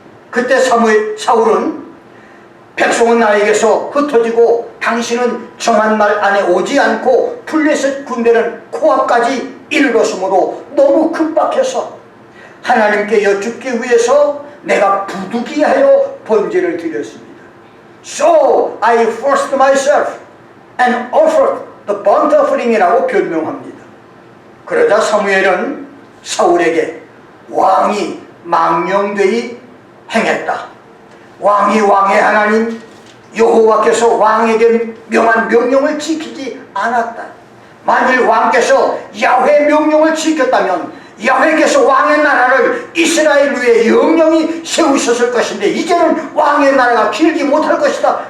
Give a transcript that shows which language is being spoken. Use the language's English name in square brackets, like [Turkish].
[Korean] 그때 사울은 백성은 나에게서 흩어지고 당신은 정한 날 안에 오지 않고 블레셋 군대는 코앞까지 이르렀으므로 너무 급박해서 하나님께 여쭙기 위해서 내가 부득이하여 번제를 드렸습니다. [English] So I forced myself and offered the burnt offering [Korean] 이라고 변명합니다. 그러자 사무엘은 사울에게 왕이 망령되이 행했다. 왕이 왕의 하나님 여호와께서 왕에게 명한 명령을 지키지 않았다. 만일 왕께서 야훼 명령을 지켰다면 야훼께서 왕의 나라를 이스라엘 위에 영영히 세우셨을 것인데 이제는 왕의 나라가 길지 못할 것이다.